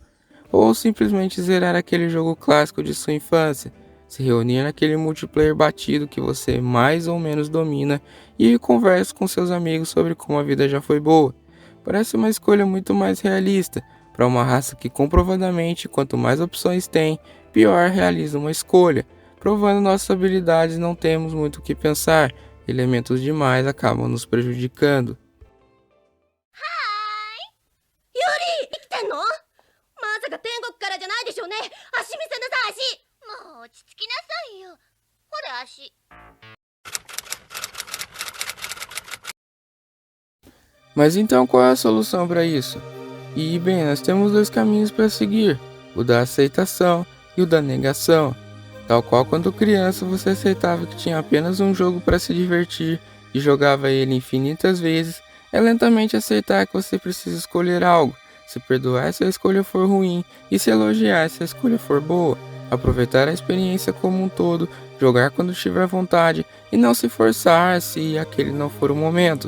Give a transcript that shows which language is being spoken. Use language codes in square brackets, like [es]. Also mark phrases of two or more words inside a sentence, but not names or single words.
[pt] Ou simplesmente zerar aquele jogo clássico de sua infância, se reunir naquele multiplayer batido que você mais ou menos domina e conversa com seus amigos sobre como a vida já foi boa? Parece uma escolha muito mais realista, para uma raça que comprovadamente, quanto mais opções tem, pior realiza uma escolha. Provando nossas habilidades, não temos muito o que pensar, elementos demais acabam nos prejudicando. [ja] ユリ生きてんの？まさか天国からじゃないでしょうね。足見せなさい、足。もう落ち着きなさいよ。ほれ足。 [pt] Mas então qual é a solução para isso? E bem, nós temos dois caminhos para seguir, o da aceitação e o da negação. Tal qual quando criança você aceitava que tinha apenas um jogo para se divertir e jogava ele infinitas vezes, é lentamente aceitar que você precisa escolher algo, se perdoar se a escolha for ruim e se elogiar se a escolha for boa, aproveitar a experiência como um todo, jogar quando tiver vontade e não se forçar se aquele não for o momento.